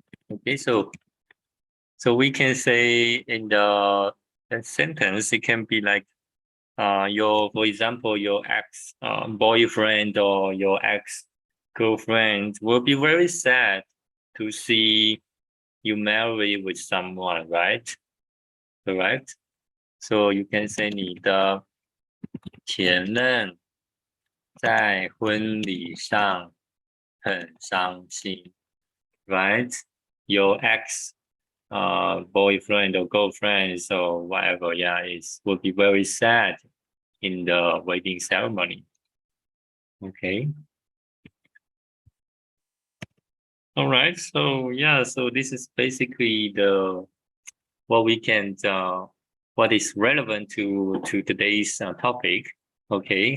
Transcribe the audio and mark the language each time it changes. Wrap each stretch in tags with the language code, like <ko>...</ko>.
<en>Okay, so we can say in the sentence, it can be like for example, your ex boyfriend or your ex girlfriend will be very sad to see you marry with someone, right? Correct? So you can say</en> <zh>你的前任在婚礼上很伤心 right?</zh> <en>Your ex boyfriend or girlfriend or whatever, yeah, would be very sad in the wedding ceremony. Okay. All right. So yeah, so this is basically what is relevant to today's topic. Okay.</en>